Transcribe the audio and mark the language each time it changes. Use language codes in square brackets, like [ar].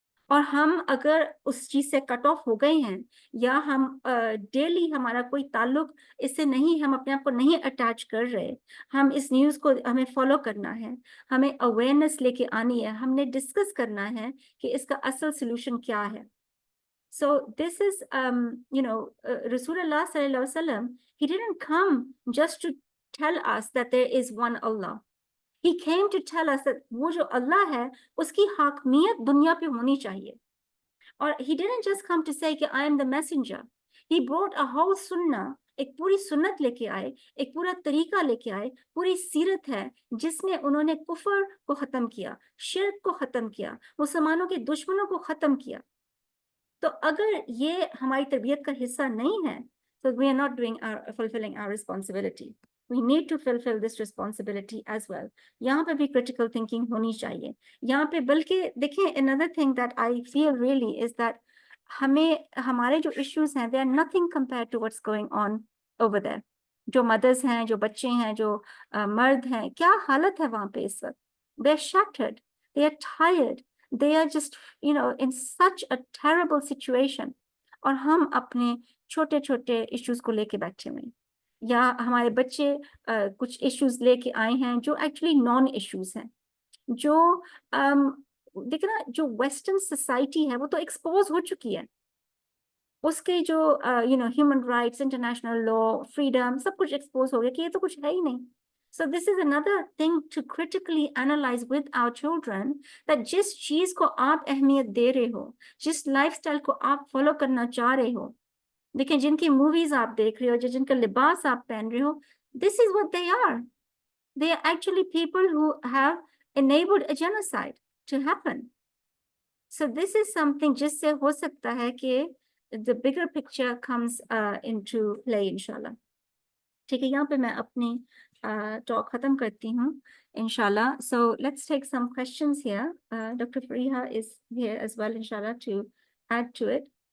[hi] और हम अगर उस चीज से कट ऑफ हो गए हैं, या हम डेली हमारा कोई ताल्लुक इससे नहीं, हम अपने आप को नहीं अटैच कर रहे, हम इस न्यूज को हमें फॉलो करना है, हमें अवेयरनेस लेके आनी है, हमने डिस्कस करना है कि इसका असल सोल्यूशन क्या है। [en] So this is, Rasulullah sallallahu alaihi wasallam, he didn't come just to tell us that there is one Allah. He came to tell us that [hi] वो जो अल्लाह है उसकी हाकमियत दुनिया पे होनी चाहिए। [en] और he didn't just come to say कि I am the messenger. He brought a whole sunnah, [hi] एक पूरी सुन्नत लेके आए, एक पूरा तरीका लेके आए, पूरी सीरत है जिसमें उन्होंने कुफर को खत्म किया, शिर्क को खत्म किया, मुसलमानों के दुश्मनों को खत्म किया। तो अगर ये हमारी तरबियत का हिस्सा नहीं है, [en] so we are not fulfilling our responsibility. We need to fulfill this responsibility as well. [hi] यहाँ पे भी critical thinking होनी चाहिए। यहाँ पे बल्कि देखें, [en] another thing that I feel really is that [hi] हमें हमारे जो issues हैं, [en] they are nothing compared to what's going on over there. [hi] जो mothers हैं, जो बच्चे हैं, जो मर्द हैं, क्या हालत है वहाँ पे इस वक्त? [en] They are shattered, they are tired, they are just, in such a terrible situation. [hi] और हम अपने छोटे छोटे इश्यूज को लेके बैठे हुए, या हमारे बच्चे कुछ इश्यूज लेके आए हैं जो एक्चुअली नॉन इश्यूज हैं, जो देखिए ना, जो वेस्टर्न सोसाइटी है वो तो एक्सपोज हो चुकी है, उसके जो human rights, international law, freedom, सब कुछ एक्सपोज हो गया कि ये तो कुछ है ही नहीं। [en] So this is another thing to critically analyze with our children, [hi] that जिस चीज को आप अहमियत दे रहे हो, जिस लाइफस्टाइल को आप फॉलो करना चाह रहे हो, देखिए जिनकी मूवीज आप देख रहे हो, जो जिनका लिबास आप पहन रहे हो, [en] this is what they are. They are actually people who have enabled a genocide to happen. So this is something [hi] जिससे हो सकता है कि [en] the bigger picture comes into play, inshallah. [hi] ठीक है, यहाँ पे मैं अपनी टॉक खत्म करती हूँ inshallah. [en] So let's take some questions here. Dr. Fariha is here as well, inshallah, to add to it.